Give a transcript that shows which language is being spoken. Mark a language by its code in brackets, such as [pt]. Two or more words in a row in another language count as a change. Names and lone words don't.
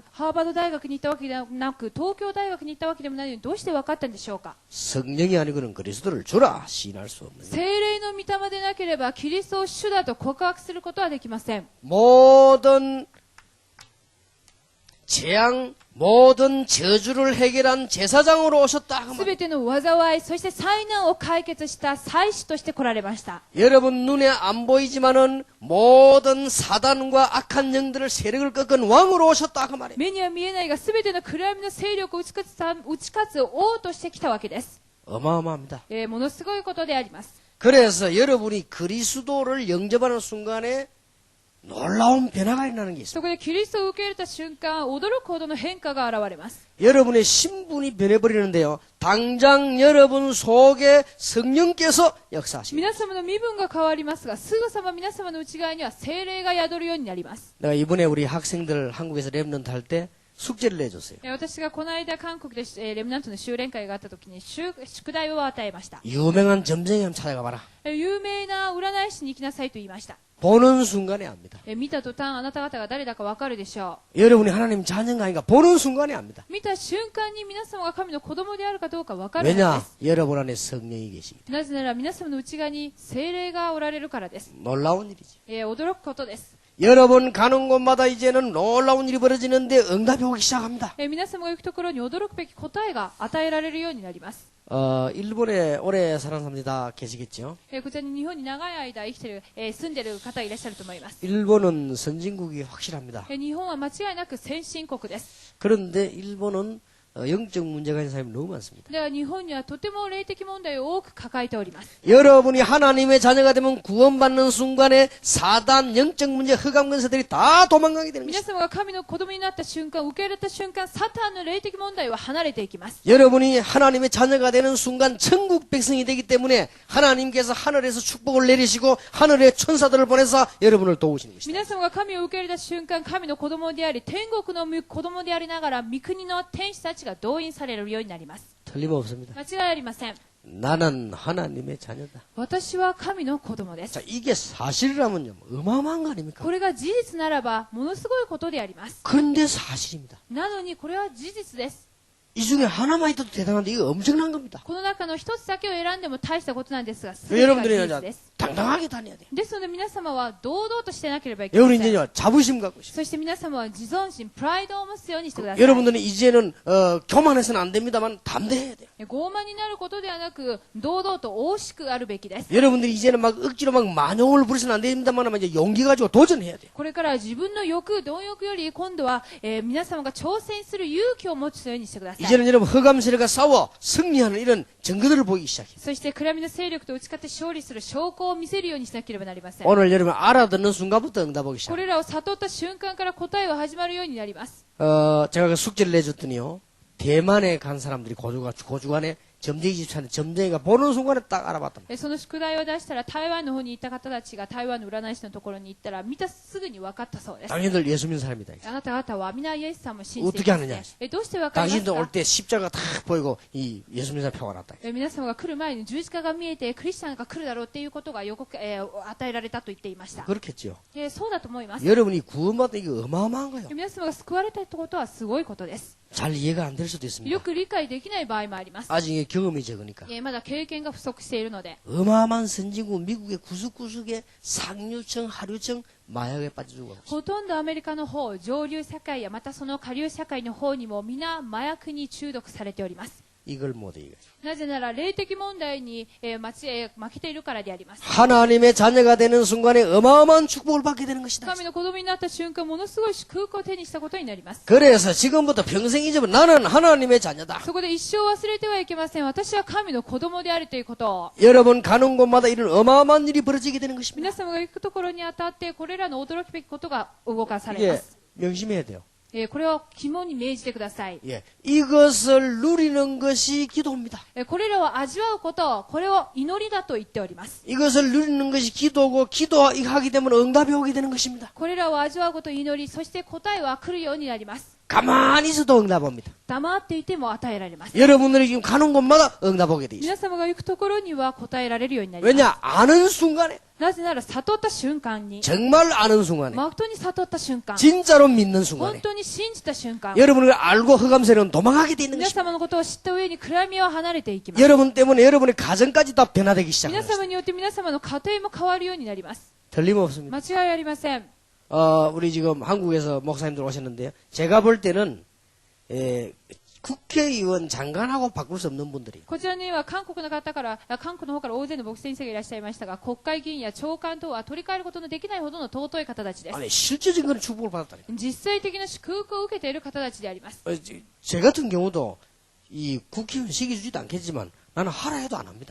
[ja] ハーバード大学に行ったわけではなく、東京大学に行ったわけでもないのにどうして分かったんでしょうか。 [ko] 성령이 아니고는 그리스도를 주라 시인할 수 없는 [ja] 聖霊の御霊でなければキリストを主だと告白することはできません。 [ko] 모든 재앙 모든 저주를 해결한 제사장으로 오셨다. 그 [ja] す [ko] 말. [ja] べての災い、そして災難を解決した祭司として来られました。 [ko] 여러분 눈에 안 보이지만은 모든 사단과 악한 영들을 세력을 꺾은 왕으로 오셨다 그 말이에요. [ja] 目には見えないが、すべての暗闇の勢力を打ち勝つ王として来たわけです。 [ko] 어마어마합니다. [ja] ものすごいことであります。 [ko] 그래서 여러분이 그리스도를 영접하는 순간에 놀라운 변화가 일어나는 게 있어요. [ja] そこでキリストを受け入れた瞬間、驚くほどの変化が現れます。 [ko] 여러분의 신분이 변해버리는데요. 당장 여러분 속에 성령께서 역사하십니다. [ja] 皆様の身分が変わりますが、すぐさま皆様の内側には聖霊が宿るようになります。 [ko] 내가 이번에 우리 학생들 한국에서 랩런트 할 때 숙제를 내줬어요. [ja] 私がこの間韓国でレムナントの修練会があった時に宿題を与えました。 [ko] 유명한 점쟁이 한번 찾아가 봐라. [ja] 有名な占い師に行きなさいと言いました。 [ko] 보는 순간에 압니다. [ja] 見た途端あなた方が誰だかわかるでしょ [ko] 여러분이 하나님 자녀가 아닌가 보는 순간에 압니다. [ja] う。見た瞬間に皆様が神の子供であるかどうかわかるので [ko] 왜냐? [ja] す。 [ko] 여러분 안에 성령이 계시기 때문에. [ja] なぜなら皆様の内側に聖霊がおられるからです。 [ko] 놀라운 일이죠. [ja] 驚くことです。 [ko] 여러분 가는 곳마다 이제는 놀라운 일이 벌어지는데 응답이 오기 시작합니다. [ja] 皆様が行くところに驚くべき答えが与えられるようになります。 [ko] 일본에 오래 사는 사람들이 다 계시겠죠. [ja] こちらに日本に長い間生きてる、住んでる方いらっしゃると思います。 [ko] 일본은 선진국이 확실합니다. [ja] 日本は間違いなく先進国です。 [ko] 그런데 일본은 영적 문제가 있는 사람이 너무 많습니다. [ja] では日本にはとても霊的問題を多く抱えております。 [ko] 여러분이 하나님의 자녀가 되면 구원받는 순간에 사단 영적 문제 흑암 근세들이 다 도망가게 되는 [ja] 皆 [ko] 것입니다. [ja] 様が神の子供になった瞬間、受け入れた瞬間、サタンの霊的問題は離れていきます。 [ko] 여러분이 하나님의 자녀가 되는 순간 천국 백성이 되기 때문에 하나님께서 하늘에서 축복을 내리시고 하늘의 천사들을 보내서 여러분을 도우시는 것입니다. [ja] 皆様が神を受け入れた瞬間、神の子供であり、天国の子供でありながら、御国の天使たちが動員されるようになります。 [ko] 틀림없습니다. [ja] 間違いありません。 [ko] 나는 하나님의 자녀다. [ja] 私は神の子供です。 [ko] 자, 이게 사실이라면요. 어마어마한 거 아닙니까? [ja] これが事実ならば、ものすごいことであります。 [ko] 그런데 사실입니다. [ja] なのに、これは事実です。 [ko] 이 중에 하나만 있어도 대단한데 이거 엄청난 겁니다. [ja] この中の一つだけを選んでも大したことなんですが、全てが事 [ko] 여러분들이 [ja] 実です。 [ko] 당당하게 다녀야 돼요. [ja] ですので皆様は堂々としてなければいけませ [ko] 여러분 [ja] ん。 [ko] 이제 자부심 갖고 있어요. [ja] そして皆様は自尊心、プライドを持つようにしてください。 [ko] 여러분들은 이제는 교만해서는 안 됩니다만 담대해야 돼요. [ja] 傲慢になることではなく、堂々と大しくあるべきです。 [ko] 여러분들이 이제는 막 억지로 막 만용을 부리서는 안 됩니다만 이제 용기 가지고 도전해야 돼요. [ja] これから自分の欲、貪欲より今度は、皆様が挑戦する勇気を持つようにしてください。 [ko] 이제는 여러분 흑암 세력과 싸워 승리하는 이런 증거들을 보이기 시작해요. [ja] そして暗闇の勢力と打ち勝って勝利する証拠を見せるようにしなければなりません。 [ko] 오늘 여러분 알아듣는 순간부터 응답 오기 [ja] こ [ko] 시작해요. [ja] れらを悟った瞬間から答えは始まるようになります。 [ko] 제가 그 숙제를 내줬더니요. 대만에 간 사람들이 고주간에 점쟁이 집 찾는데 점쟁이가 보는 순간에 딱 알아봤단 말이에요. [ja] その宿題を出したら台湾の方に行った方たちが台湾の占い師のところに行ったら見たすぐに分かったそうです。 [ko] 당신들 예수 믿는 사람이다. [ja] あなた方は皆イエス様を信じてい [ko] 어떻게 [ja] ます、 [ko] 하느냐? [ja] ね。どうして分かります [ko] 당신들 [ja] か [ko] 올 때 십자가 딱 보이고 이 예수 믿는 사람 표가 났다. [ja] 皆様が来る前に十字架が見えてクリスチャンが来るだろうっていうことが予告、与えられたと言っていました。 [ko] 그렇겠죠. [ja] そうだと思います。 [ko] 여러분이 구원받은 이게 어마어마한 거예요. [ja] 皆様が救われたってことはすごいことです。 [ko] 잘 이해가 안 될 수도 [ja] よ [ko] 있습니다. [ja] く理解できない場合もあります。 [ko] 아직 경험이 적으니까. [ja] まだ経験が不足しているので、 [ko] 어마어마한 선진국 미국의 구석구석에 상류층, 하류층 마약에 빠져 죽어요. [ja] ほとんどアメリカの方、上流社会やまたその下流社会の方にも皆麻薬に中毒されております。 [ko] 이걸 못해 이거죠. [ja] なぜなら霊的問題に、負けているからであります。 [ko] 하나님의 자녀가 되는 순간에 어마어마한 축복을 받게 되는 것이다. [ja] 神の子供になった瞬間、ものすごい祝福を手にしたことになります。 [ko] 그래서 지금부터 평생 잊으면 나는 하나님의 자녀다. [ja] そこで一生忘れてはいけません。私は神の子供であるということを。 [ko] 여러분 가는 곳마다 이런 어마어마한 일이 벌어지게 되는 것입니다. [ja] 皆様が行くところにあたって、これらの驚くべきことが動かされま [ko] 이게 [ja] す。 [ko] 명심해야 돼요. [ja] これを肝に銘じてください。 [ko] 예, 이것을 누리는 것이 기도입니다. [ja] これらを味わうことを、これを祈りだと言っております。 [ko] 이것을 누리는 것이 기도고 기도하게 되면 응답이 오게 되는 것입니다. [ja] これらを味わうことを祈り、そして答えは来るようになります。 [ko] 가만히 있어도 응답 옵니다. [ja] 黙っていても与えられます。 [ko] 여러분들이 지금 가는 곳마다 응답 오게 돼 있어요. [ja] 皆様が行くところには答えられるようになります。 [ko] 왜냐? 아는 순간에 [ja] なぜなら悟った瞬間に、 [ko] 정말 아는 순간에 [ja] 本当に悟った瞬間、 [ko] 진짜로 믿는 [ja] 本 [ko] 순간에 [ja] 当に信じた瞬間、 [ko] 여러분을 알고 흑암세는 도망가게 돼 있는 [ja] 皆 [ko] 것입니다. [ja] 様のことを知った上に暗闇を離れていきます。 [ko] 여러분 때문에 여러분의 가정까지 다 변화되기 [ja] 皆 [ko] 시작합니다. [ja] 様によって皆様の家庭も変わるようになります。 [ko] 틀림없습니다. [ja] 間違いありません。 [ko] 우리 지금 한국에서 목사님들 오셨는데요. 제가 볼 때는 국회의원 장관하고 바꿀 수 없는 분들이 [ja] こちらには韓国の方から、韓国の方から大勢の牧師先生がいらっしゃいましたが、国会議員や長官等は取り替えることのできないほどの尊い方たちです。 [ko] 아니 실질적인 그런 축복을 받았다니까. [ja] 実際的な祝福を受けている方たちであります。 [ko] 제 같은 경우도 이 국회의원 시기 주지도 않겠지만 나는 하라 해도 안 합니다.